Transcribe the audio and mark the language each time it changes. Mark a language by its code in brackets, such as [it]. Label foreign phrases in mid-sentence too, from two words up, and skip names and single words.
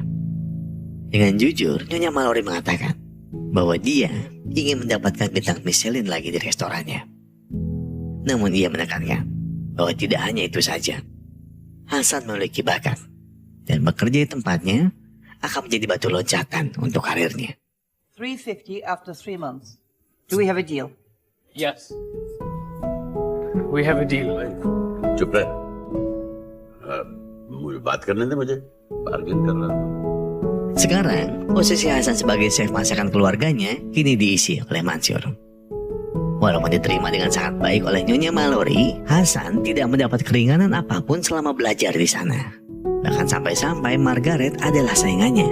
[id] Dengan jujur, Nyonya Mallory mengatakan bahwa dia ingin mendapatkan bintang Michelin lagi di restorannya. Namun ia menekankan bahwa tidak hanya itu saja. Hasan memiliki bakat dan bekerja di tempatnya akan menjadi batu loncatan untuk karirnya. [en] 350 after 3 months. Do we have a deal? Yes. We have a deal. [hi] चुप रहे। मुझे बात करने दे, मुझे बार्गेन कर रहा हूँ। [id] Sekarang, posisi Hasan sebagai chef masakan keluarganya kini diisi oleh Mansur. Walaupun diterima dengan sangat baik oleh Nyonya Mallory, Hasan tidak mendapat keringanan apapun selama belajar di sana. Bahkan sampai-sampai Margaret adalah saingannya.